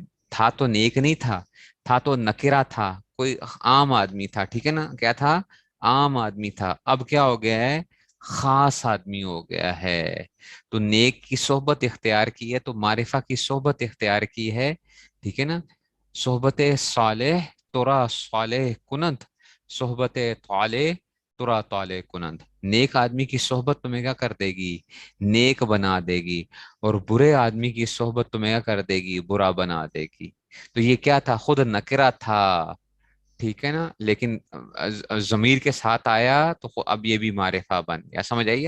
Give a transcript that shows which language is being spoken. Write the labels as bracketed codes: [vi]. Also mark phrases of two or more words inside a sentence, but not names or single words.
[ur] تھا تو نیک نہیں تھا، تھا تو نکرہ تھا، کوئی عام آدمی تھا، ٹھیک ہے نا، کیا تھا؟ عام آدمی تھا۔ اب کیا ہو گیا ہے؟ خاص آدمی ہو گیا ہے۔ تو نیک کی صحبت اختیار کی ہے، تو معرفہ کی صحبت اختیار کی ہے، ٹھیک ہے نا۔ [fa] صحبت صالح ترا صالح کنند، صحبت طالح ترا طالح کنند۔ [ur] نیک آدمی کی صحبت تمہیں کیا کر دے گی؟ نیک بنا دے گی، اور برے آدمی کی صحبت تمہیں کیا کر دے گی؟ برا بنا دے گی۔ تو یہ کیا تھا؟ خود نکرہ تھا، ٹھیک ہے نا، لیکن ضمیر کے ساتھ آیا تو اب یہ بھی معرفہ بن گیا، سمجھ آئیے۔